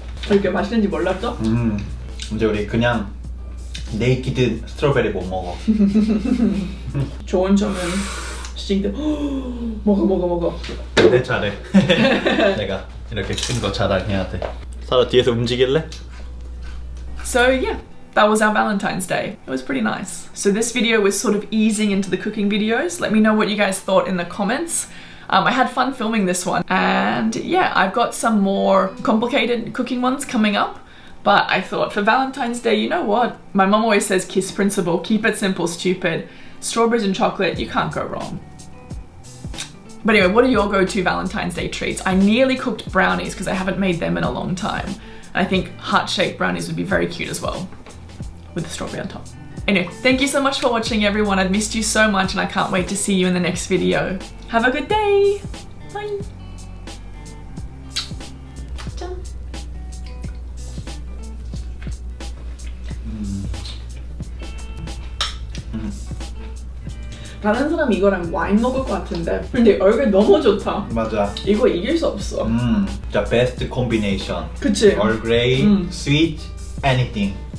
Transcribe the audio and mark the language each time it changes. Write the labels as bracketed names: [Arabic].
[Korean] 이렇게 맛있는지 몰랐죠? 이제 우리 그냥 네이키드 스트로베리 못 먹어. 좋은 점은 시징들 먹어. 내 차례. 내가 이렇게 큰 거 자랑해야 돼. 사라 뒤에서 움직일래? [English] So yeah, that was our Valentine's Day. It was pretty nice. So this video was sort of easing into the cooking videos. Let me know what you guys thought in the comments. I had fun filming this one, and yeah, I've got some more complicated cooking ones coming up. But I thought for Valentine's Day, you know what? My mom always says KISS principle, keep it simple, stupid. Strawberries and chocolate, you can't go wrong. But anyway, what are your go-to Valentine's Day treats? I nearly cooked brownies because I haven't made them in a long time. And I think heart-shaped brownies would be very cute as well, with the strawberry on top. Anyway, thank you so much for watching, everyone. I've missed you so much, and I can't wait to see you in the next video. Have a good day. Bye. [Korean] 짠. 다른 사람 이거랑 와인 먹을 것 같은데, 근데 얼굴 너무 좋다. 맞아. 이거 이길 수 없어. [English] The best combination. [Korean] 그치? [English] Earl Grey, sweet, anything.